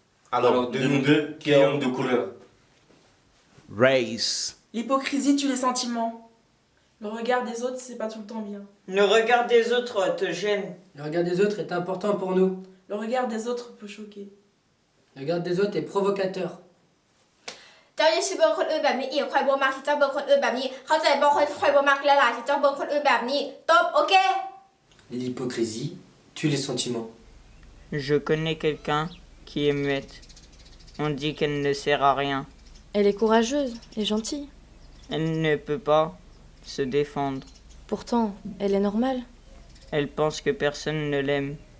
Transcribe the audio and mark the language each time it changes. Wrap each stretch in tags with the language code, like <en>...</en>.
<fr>Alors de nous deux, qui est homme de couleur? race. L'hypocrisie tue les sentiments. Le regard des autres, c'est pas tout le temps bien. Le regard des autres te gêne. Le regard des autres est important pour nous. Le regard des autres peut choquer. Le regard des autres est provocateur.</fr> <tts>เจ้าอย่าชิเบิงคนอื่นแบบนี้อีกคอยบ่มักที่เจ้าเบิงคนอื่นแบบนี้เข้าใจบ่คอยบ่มักหลายๆที่เจ้าเบิงคนอื่นแบบนี้ตบโอเค</tts> <fr>L'hypocrisie tue les sentiments. Je connais quelqu'un qui est muette. On dit qu'elle ne sert à rien. Elle est courageuse et gentille. Elle ne peut pas se défendre. Pourtant, elle est normale. Elle pense que personne ne l'aime.</fr>